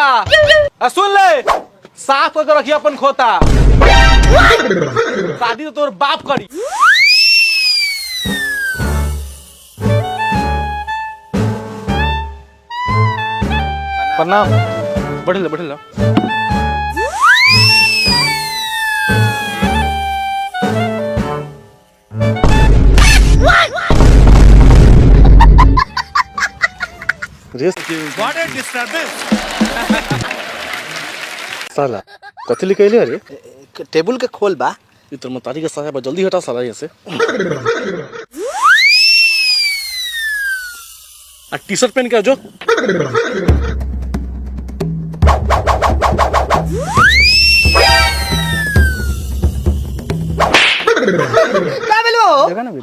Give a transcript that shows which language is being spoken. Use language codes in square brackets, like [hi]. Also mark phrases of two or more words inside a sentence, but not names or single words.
[bho] सुन ले, साफ करके रखिए अपन खोता। शादी तो तोर बाप करी। प्रणाम। बैठे ले बैठे ले। [en] What a disturbance! [mai] साला कथी लिखैले रे? [bho] टेबुल के खोल बा। ये तो मतारी के साया बा, जल्दी हटा साला यहाँ से। आ टी शर्ट पहन के आ जो। [mai] का भेलवा?